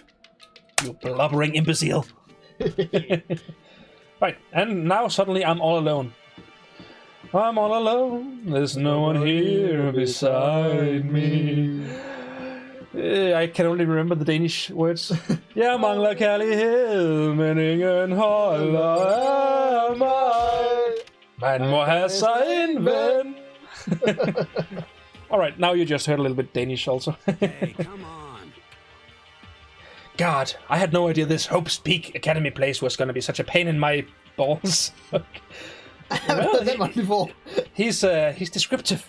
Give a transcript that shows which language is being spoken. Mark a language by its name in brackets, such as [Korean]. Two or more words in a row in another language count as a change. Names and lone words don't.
[English] You blubbering imbecile. Right, and now suddenly I'm all alone. I'm all alone. There's no one here beside me. I can only remember the Danish words. [Danish] Jeg mangler kærlighed, men ingen holder af mig. Man må have sig en ven. [English] Alright, now you just heard a little bit Danish also. Hey, come on. God, I had no idea this Hope's Peak Academy place was gonna be such a pain in my balls. Well, that one before. He's descriptive.